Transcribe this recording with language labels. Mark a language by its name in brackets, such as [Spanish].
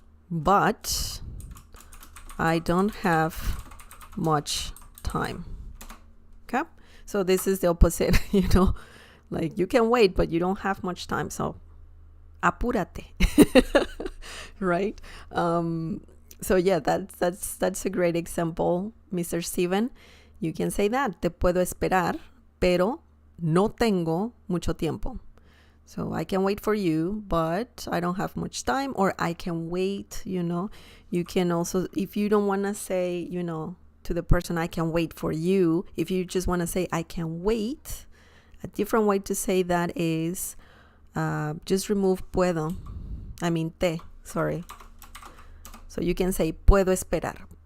[English] But I don't have much time. Okay? So this is the opposite, like you can wait, but you don't have much time. So apúrate. Right? So yeah, that's a great example, Mr. Steven. You can say that. [Spanish] Te puedo esperar, pero no tengo mucho tiempo. [English] So I can wait for you, but I don't have much time, or I can wait, You can also, if you don't want to say, to the person, I can wait for you, if you just want to say, I can wait, a different way to say that is just remove te, sorry. So you can say, [Spanish] puedo esperar.